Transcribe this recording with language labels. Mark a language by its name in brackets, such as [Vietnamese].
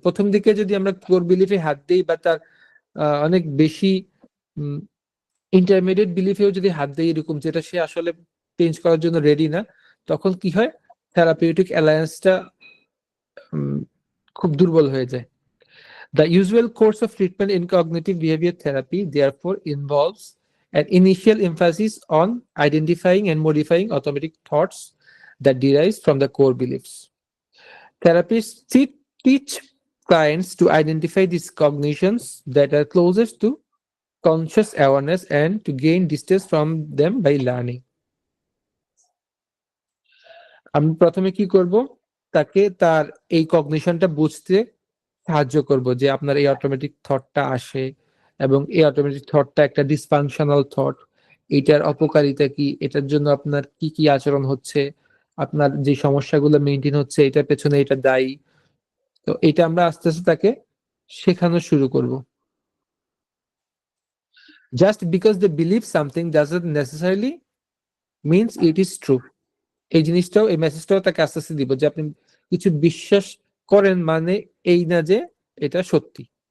[Bangla] প্রথম দিকে যদি আমরা কোর বিলিফে হাত দিই বা তার অনেক বেশি ইন্টারমিডিয়েট বিলিফেও যদি হাত দেয় এরকম, যেটা সে আসলে চেঞ্জ করার জন্য রেডি না, তখন কি হয়, থেরাপিউটিক অ্যালায়েন্সটা খুব দুর্বল হয়ে যায়। [English] The usual course of treatment in cognitive behavior therapy therefore involves an initial emphasis on identifying and modifying automatic thoughts that derive from the core beliefs. Therapists teach clients to identify these cognitions that are closest to conscious awareness and to gain distance from them by learning. [Bangla] আমি প্রথমে কি করব, তাকে তার এই কগনিশনটা বুঝতে সাহায্য করব যে আপনার এই অটোমেটিক থটটা আসে এবং এই অটোমেটিক থটটা একটা ডিসফাংশনাল থট, এটার অপকারিতা কি, এটার জন্য আপনার কি কি আচরণ হচ্ছে, আপনার যে সমস্যাগুলো মেনটেন হচ্ছে এটার পেছনে এটা দায়ী। তো এটা আমরা আস্তে আস্তে তাকে শেখানো শুরু করব। [English] Just because they believe something doesn't necessarily means it is true. [Bangla] এই জিনিসটাও, এই মেসেজটাও তাকে আস্তে আস্তে দিব যে আপনি কিছু বিশ্বাস করেন মানে এই না যে এটা সত্যি।